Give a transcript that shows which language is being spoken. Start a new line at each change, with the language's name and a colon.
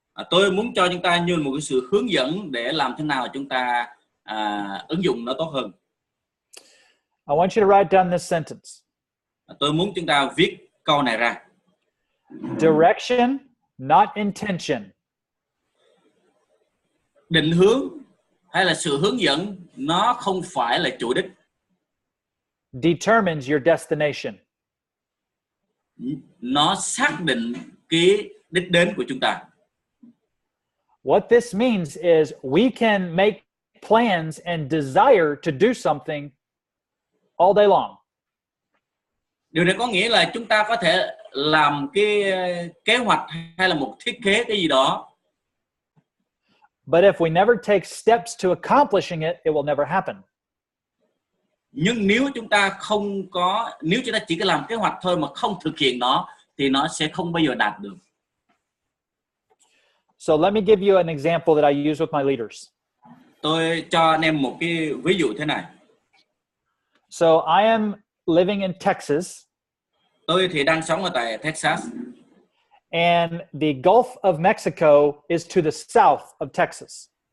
Vietnamese: Tôi muốn cho chúng ta như một cái sự hướng dẫn để làm thế nào chúng ta ứng dụng nó tốt hơn.
English: I want you to write down this sentence.
Vietnamese: Tôi muốn chúng ta viết câu này ra.
English: Direction, not intention.
Vietnamese: Định hướng hay là sự hướng dẫn nó không phải là chủ đích.
English: Determines your destination.
Vietnamese: Nó xác định cái đích đến của chúng ta.
English: What this means is we can make plans and desire to do something all day long.
Vietnamese: Điều này có nghĩa là chúng ta có thể làm cái kế hoạch hay là một thiết kế cái gì đó.
English: But if we never take steps to accomplishing it, it will never happen.
Vietnamese: Nhưng nếu chúng ta chỉ có làm kế hoạch thôi mà không thực hiện nó thì nó sẽ không bao giờ đạt được.
English: So let me give you an example that I use with my leaders.
Vietnamese: Tôi cho anh em một cái ví dụ thế này.
English: So I am living in Texas.
Vietnamese: Tôi thì đang sống ở tại Texas.
English: And the Gulf of Mexico is to the south of Texas.